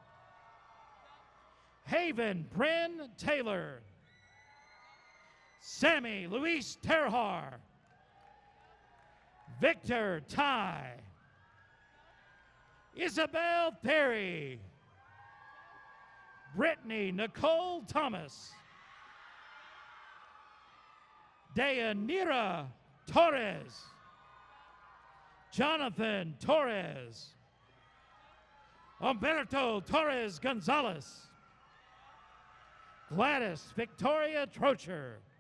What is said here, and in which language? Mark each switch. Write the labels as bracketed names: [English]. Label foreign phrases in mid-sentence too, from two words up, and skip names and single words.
[English] Haven Bryn Taylor. Sammy Luis Terhar. Victor Ty. Isabel Perry. Brittany Nicole Thomas. Deyanira Torres. Jonathan Torres. Humberto Torres Gonzalez. Gladys Victoria Trocher.